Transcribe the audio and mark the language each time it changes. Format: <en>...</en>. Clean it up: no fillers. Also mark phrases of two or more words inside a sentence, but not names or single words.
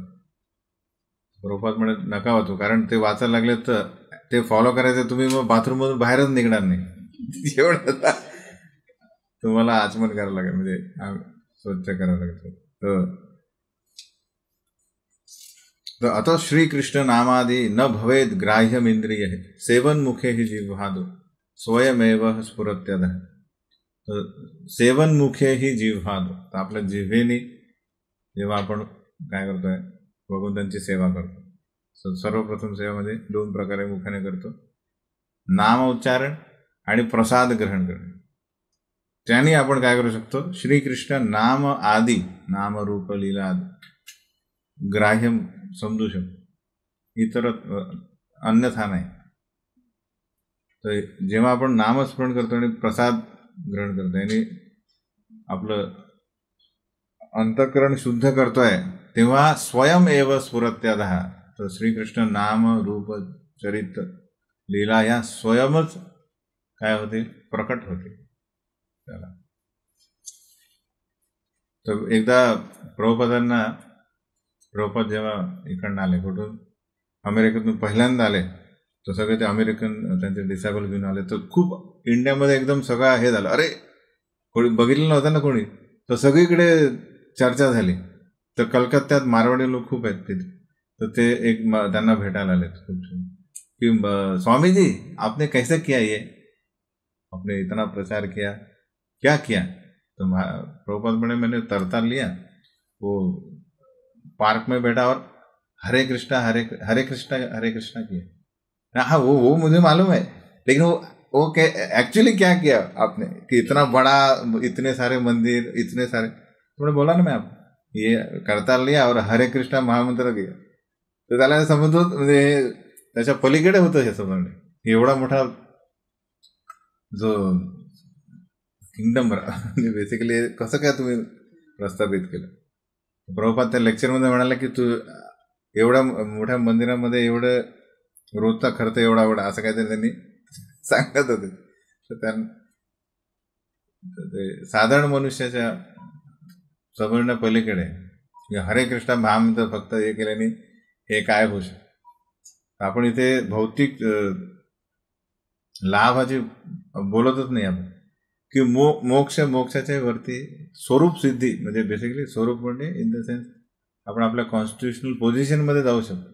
<mr>प्रभुपाद म्हणत नका वाचू, कारण ते वाचायला लागले तर ते फॉलो करायचं, तुम्ही मग बाथरूममधून बाहेरच निघणार नाही, एवढं तुम्हाला आचमन करावं लागेल, म्हणजे स्वच्छ करावं लागेल.</mr> <sa>तर अतः श्रीकृष्ण नामादि न भवेद ग्राह्यमिंद्रिय, सेवन मुखे ही जिव्हादो स्वयमेव स्फुरत्यध.</sa> <mr>तर</mr> <sa>सेवन मुखे ही जिव्हादो,</sa> <mr>तर आपल्या जिव्हेनी जेव्हा आपण काय करतोय, भगवंतांची सेवा करतो. सर्वप्रथम सेवामध्ये 2 प्रकारे मुखाने करतो, नाम उच्चारण आणि प्रसाद ग्रहण करणे. त्याने आपण काय करू शकतो, श्रीकृष्ण नाम आदी, नाम रूप लीला ग्राह्य समजू शकतो, इतर अन्यथा नाही. तर जेव्हा आपण नामस्मरण करतो आणि प्रसाद ग्रहण करतो, याने आपलं अंतःकरण शुद्ध करतोय तेव्हा</mr> <sa>स्वयं एव स्फुरत्यादः.</sa> <mr>तर श्रीकृष्ण नाम रूप चरित्र लीला या स्वयंच काय होते, प्रकट होते त्याला. तर एकदा प्रभुपाद जेव्हा इकडनं आले, कुठून अमेरिकेतून पहिल्यांदा आले, तर सगळे ते अमेरिकन त्यांचे डिसेबल घेऊन आले. तर खूप इंडियामध्ये एकदम सगळं हे झालं, अरे कोणी बघितलं नव्हतं ना कोणी, तर सगळीकडे चर्चा झाली. तर कलकत्त्यात मारवाडी लोक खूप आहेत तिथे, तर ते एक त्यांना भेटायला आले खूप कि</mr> <hi>स्वामी जी आपने कैसे किया ये, आपने इतना प्रचार किया, क्या किया. तो प्रभुपाद बड़े मैंने तरताल लिया, वो पार्क में बैठा और हरे कृष्णा किया. हाँ वो मुझे मालूम है, लेकिन वो एक्चुअली क्या किया आपने कि इतना बड़ा, इतने सारे मंदिर, इतने सारे. तुमने बोला ना, मैं आप ये करताल लिया और हरे कृष्णा महामंत्र किया.</hi> <mr>तर त्याला समजतो, म्हणजे त्याच्या पलीकडे होतं हे समजणे. एवढा मोठा जो किंगडम म्हणजे बेसिकली कसं काय तुम्ही प्रस्थापित केलं. प्रभुपाद त्या लेक्चरमध्ये म्हणाला की तू एवढ्या मोठ्या मंदिरामध्ये एवढं रोजचा खर्च एवढा असं काहीतरी त्यांनी सांगत होते. तर ते साधारण मनुष्याच्या समजण्या पलीकडे हरे कृष्णा महामंत्र फक्त हे केल्याने हे काय होऊ शकतं. आपण इथे भौतिक लाभाची बोलतच नाही आपण, की मोक्षाच्या वरती स्वरूप सिद्धी, म्हणजे बेसिकली स्वरूप म्हणजे</mr> <en>in the sense</en> <mr>आपण आपल्या कॉन्स्टिट्युशनल पोझिशनमध्ये जाऊ शकतो.</mr>